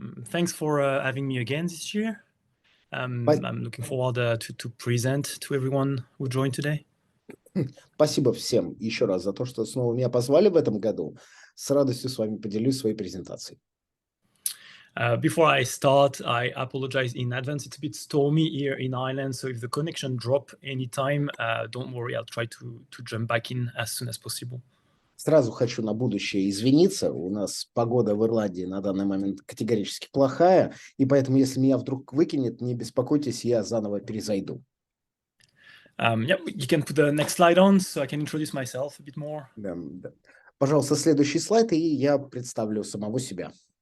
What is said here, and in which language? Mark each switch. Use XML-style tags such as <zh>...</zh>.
<en>Thanks for having me again this year. Па- I'm looking forward to present to everyone who joined today.</en> <ru>Спасибо всем еще раз за то, что снова меня позвали в этом году. С радостью с вами поделюсь своей презентацией.</ru> <en>Before I start, I apologize in advance. It's a bit stormy here in Ireland, so if the connection drop anytime, don't worry, I'll try to jump back in as soon as possible.</en> <ru>Сразу хочу на будущее извиниться. У нас погода в Ирландии на данный момент категорически плохая, и поэтому, если меня вдруг выкинет, не беспокойтесь, я заново перезайду.</ru> <en>You can put the next slide on, so I can introduce myself a bit more.</en> <ru>Да. Пожалуйста, следующий слайд, и я представлю самого себя.</ru>